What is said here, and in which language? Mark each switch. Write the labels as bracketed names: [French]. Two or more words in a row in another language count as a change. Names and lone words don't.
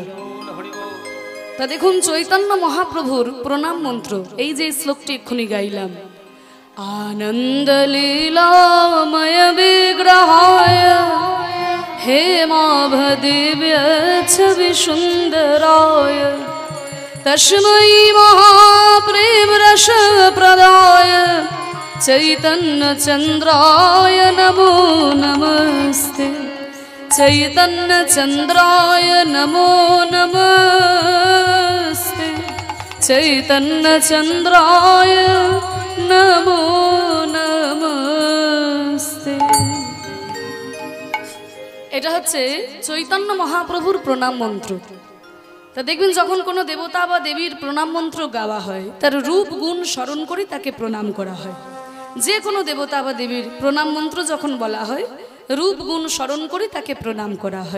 [Bangla] তা দেখুন চৈতন্য মহাপ্রভুর প্রণাম মন্ত্র, এই যে শ্লোকটি এক্ষুনি গাইলাম, [Sanskrit] আনন্দ লীলাময় বিগ্রহায় হেমাভদিব্য ছবি সুন্দরায় তস্मै महाप्रेम रस प्रदाय चैतन्य चंद्राय नमो नमस्ते, चैतन्य चंद्राय नमो नमस्ते, चैतन्य चंद्राय नमो नमस्ते। [Bangla] এটা হচ্ছে চৈতন্য মহাপ্রভুর প্রণাম মন্ত্র। তা দেখবেন যখন কোনো দেবতা বা দেবীর প্রণাম মন্ত্র গাওয়া হয়, তার রূপ গুণ স্মরণ করে তাকে প্রণাম করা হয়। যে কোনো দেবতা বা দেবীর প্রণাম মন্ত্র যখন বলা হয়, রূপ গুণ স্মরণ করে তাকে প্রণাম করা হয়।